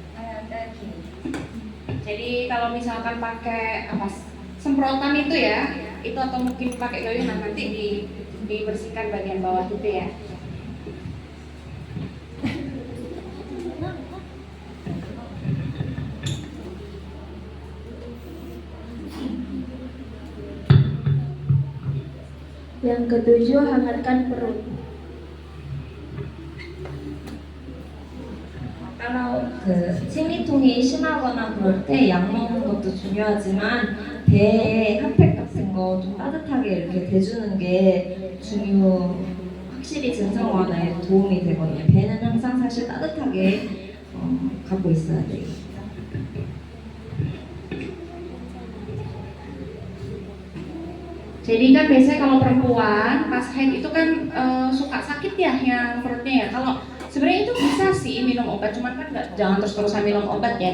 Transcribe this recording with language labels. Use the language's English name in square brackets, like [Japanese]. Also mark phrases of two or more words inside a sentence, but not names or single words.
[Indonesian] Jadi kalau misalkan pakai semprotan itu ya, itu atau mungkin pakai gayung, nah nanti dibersihkan bagian bawah itu ya. Yang ketujuh, hangatkan perut. [Korean] 따라 생리통이 심하거나 그럴 때 약 먹는 것도 중요하지만 배에 핫팩 같은 거 좀 따뜻하게 이렇게 대주는 게 확실히 증상 완화에 도움이 되거든요. 배는 항상 사실 따뜻하게 갖고 있어야 돼요. [Indonesian] Jadi kan biasanya kalau perempuan pas haid itu kan suka sakit ya yang perutnya ya. Kalau sebenarnya itu bisa sih minum obat, cuman kan jangan terus-terusan minum obat ya.